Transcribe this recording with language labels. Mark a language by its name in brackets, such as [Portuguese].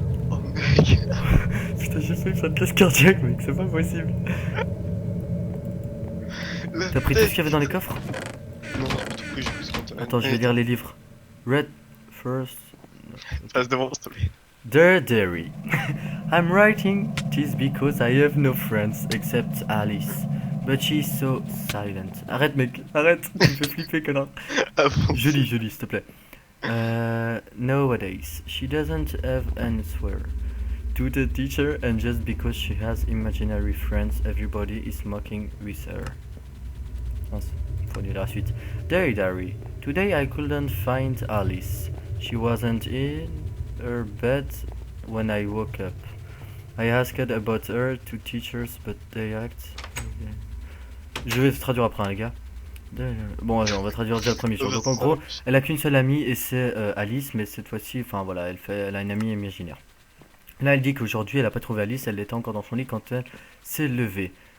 [French] Oh mec. Putain, j'ai fait une crise cardiaque, mec, c'est pas possible. T'as pris tout ce qu'il y avait dans les coffres? Non, j'ai tout pris, j'ai pris ce qu'on Attends, je vais lire les livres. [English] Red first. [French] Passe devant, s'il te plaît. [English] Dear Diary, I'm writing this because I have no friends except Alice, but she's so silent. [French] Arrête mec, arrête, tu me fais flipper connard. Ah bon. Joli, s'il te plaît. [English] Nowadays, she doesn't have answer to the teacher, and just because she has imaginary friends, everybody is mocking with her. [French] Mince, faut lire la suite. [English] Dear Diary, today I couldn't find Alice. She wasn't in her bed when I woke up. I asked about her to teachers, but they act. [French] Je vais traduire après, hein, les gars. Bon, allez, on va traduire déjà le premier jour. Donc en gros, elle a qu'une seule amie et c'est Alice, mais cette fois-ci, enfin voilà, elle a une amie imaginaire. Là, elle dit qu'aujourd'hui, elle a pas trouvé Alice, elle était encore dans son lit quand elle s'est levée.